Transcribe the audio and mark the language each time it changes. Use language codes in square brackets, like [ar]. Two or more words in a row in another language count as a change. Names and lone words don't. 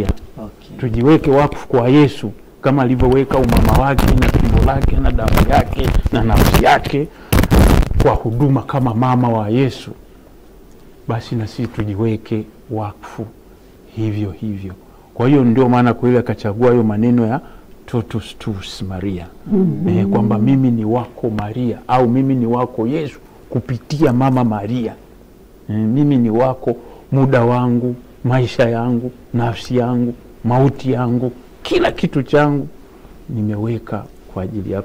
[sw] Tujiweke wakfu kwa Yesu kama alivyoweka umama wake na tumbo lake na damu yake na nafsi yake kwa huduma kama mama wa Yesu. Basi na sisi tujiweke wakfu hivyo hivyo. Kwa hiyo ndio maana kweli akachagua hayo maneno ya [la] totus tuus [sw] Maria. Kwamba mimi ni wako Maria, au mimi ni wako Yesu kupitia Mama Maria. Mimi ni wako, muda wangu, maisha yangu, nafsi yangu, mauti yangu, kila kitu changu nimeweka kwa ajili yako.